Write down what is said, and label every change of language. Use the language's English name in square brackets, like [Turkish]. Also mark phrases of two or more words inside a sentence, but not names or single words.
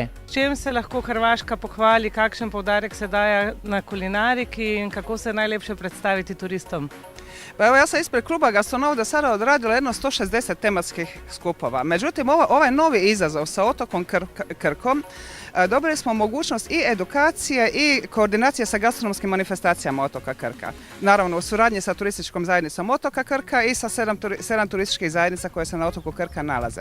[Slovenian] S čim se lahko Hrvaška pohvali, kakšen poudarek se daje na kulinariki in kako se najlepše predstaviti turistom? [Croatian] Pa evo, ja sam ispred kluba Gastronovo do sada odradila jedno 160 tematskih skupova. Međutim, ovaj novi izazov sa otokom Krkom dobili smo mogućnost i edukacije i koordinacije sa gastronomskim manifestacijama otoka Krka. Naravno, u suradnji sa turističkom zajednicom otoka Krka i sa 7 turističkih zajednica koje se na otoku Krka nalaze.